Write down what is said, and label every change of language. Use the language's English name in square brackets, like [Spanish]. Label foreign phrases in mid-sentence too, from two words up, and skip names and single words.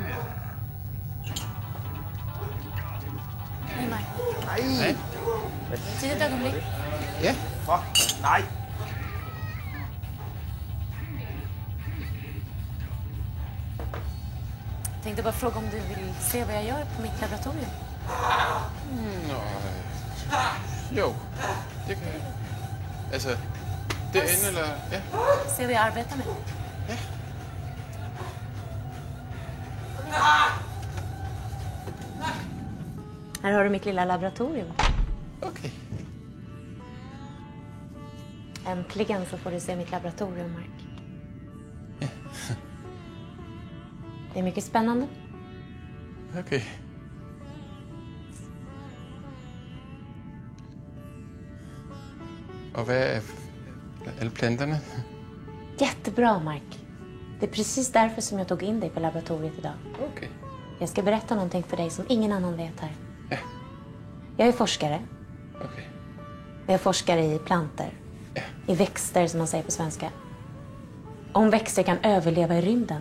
[Swedish] Hej, Mike. [Danish] Nej! Tid et øjeblik. Ja. Fuck. Nej! [Swedish] Jag tänkte bara fråga om du vill se vad jag gör på mitt laboratorium. [Danish] Jo, det kan jeg. Altså, derinde eller... Ja. [Swedish] Se vad jag arbetar med. [Danish] Ja. [Swedish] Här har du mitt lilla laboratorium. [Danish] Okay. [Swedish] Äntligen så får du se mitt laboratorium, Mark. [Danish] Ja. [Swedish] Det är mycket spännande. [Danish] Okay. Og hvad er alle planterne? [Swedish] Jättebra, Mark. Det är precis därför som jag tog in dig på laboratoriet idag. [Danish] Okay. [Swedish] Jag ska berätta någonting för dig som ingen annan vet här. [Danish] Ja. [Swedish] Jag är forskare. [Danish] Okay. [Swedish] Jag är forskare i plantor. [Danish] Ja. [Swedish] I växter, som man säger på svenska. Om växter kan överleva i rymden.